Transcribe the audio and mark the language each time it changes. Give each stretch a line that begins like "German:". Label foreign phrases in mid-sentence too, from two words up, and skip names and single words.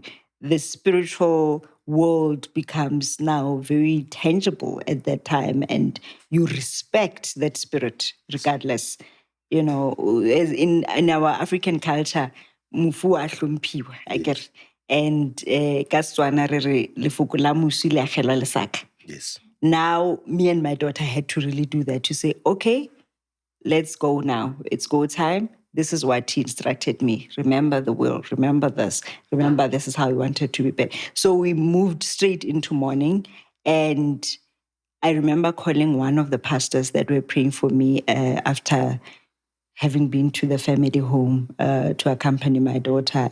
English: The spiritual world becomes now very tangible at that time, and you respect that spirit regardless. You know, as in our African culture,
Tsonga: mufu a hlomphiwa,
English: I get.
Tswana: And ka Setswana re re lefoko la moswi le agelwa lesaka.
English: Yes. Now, me and my daughter had to really do that, to say, okay, let's go now. It's go time. This is what he instructed me. Remember the will. Remember this. Remember this is how we wanted to be better. So we moved straight into mourning. And I remember calling one of the pastors that were praying for me after having been to the family home to accompany my daughter.